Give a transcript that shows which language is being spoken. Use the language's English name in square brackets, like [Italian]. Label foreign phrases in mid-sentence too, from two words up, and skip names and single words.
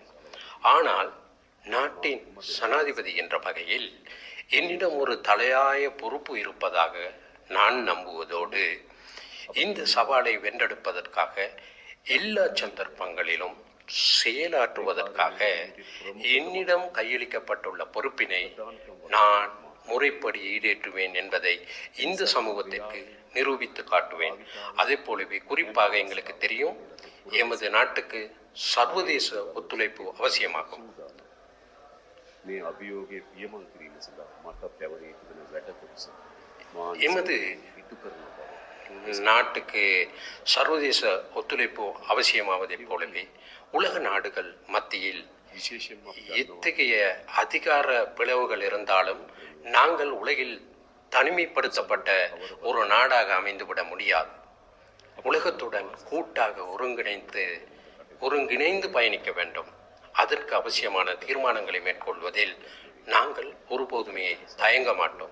[Tamil] ஆனால் நாட்டின் ஜனாதிபதி என்ற வகையில் என்னிடம் ஒரு தலையாய பொறுப்பு இருப்பதாக நான் நம்புவதோடு இந்த சவாலை வென்றெடுப்பதற்காக எல்லா சந்தர்ப்பங்களிலும் செயலாற்றுவதற்காக என்னிடம் கையளிக்கப்பட்டுள்ள பொறுப்பினை நான் முறைப்படி ஈடேற்றுவேன் என்பதை இந்த சமூகத்திற்கு நிரூபித்து காட்டுவேன். அதே போலவே குறிப்பாக எங்களுக்கு தெரியும், எமது நாட்டுக்கு சர்வதேச ஒத்துழைப்பு அவசியமாகும். [Sinhala] මේ අභියෝගයේ පියමන් කිරීම සඳහා මට පැවරී තිබෙන වැඩ කොටස [Tamil] எமது [Sinhala] ඉටු කරන බව [Tamil] நாட்டுக்கு சர்வதேச ஒத்துழைப்பு அவசியமாவதைப் போலவே உலக நாடுகள் மத்தியில் [Sinhala] විශේෂයෙන්ම අපි [Tamil] எத்தகைய அதிகார பிளவுகள் இருந்தாலும் நாங்கள் உலகில் தனிமைப்படுத்தப்பட்ட ஒரு நாடாக அமைந்துவிட முடியாது. உலகத்துடன் கூட்டாக ஒருங்கிணைந்து பயணிக்க வேண்டும். அதற்கு அவசியமான தீர்மானங்களை மேற்கொள்வதில் நாங்கள் ஒருபோதுமே தயங்க மாட்டோம்.